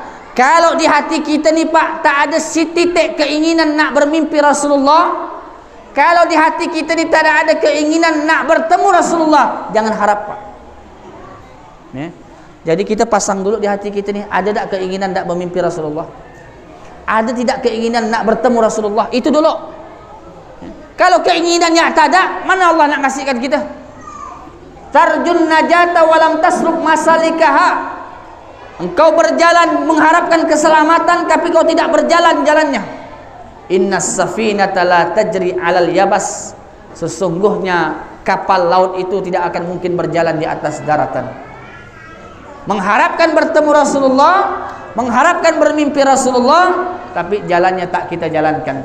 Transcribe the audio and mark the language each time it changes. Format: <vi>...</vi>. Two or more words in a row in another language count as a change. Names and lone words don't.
<ms>Kalau di hati kita ni, Pak, tak ada setitik keinginan nak bermimpi Rasulullah, kalau di hati kita ni tak ada keinginan nak bertemu Rasulullah, jangan harap, Pak. Ya. Jadi kita pasang dulu di hati kita ni, ada tak keinginan nak bermimpi Rasulullah? Ada tidak keinginan nak bertemu Rasulullah? Itu dulu. Kalau keinginannya tak ada, mana Allah nak kasihkan kita?</ms> <ar>ترجو النجاة ولم تسلك مسالكها.</ar> <ms>Engkau berjalan mengharapkan keselamatan, tapi kau tidak berjalan jalannya.</ms> <ar>إن السفينة لا تجري على اليبس.</ar> <ms>Sesungguhnya kapal laut itu tidak akan mungkin berjalan di atas daratan. Mengharapkan bertemu Rasulullah, mengharapkan bermimpi Rasulullah, tapi jalannya tak kita jalankan.</ms>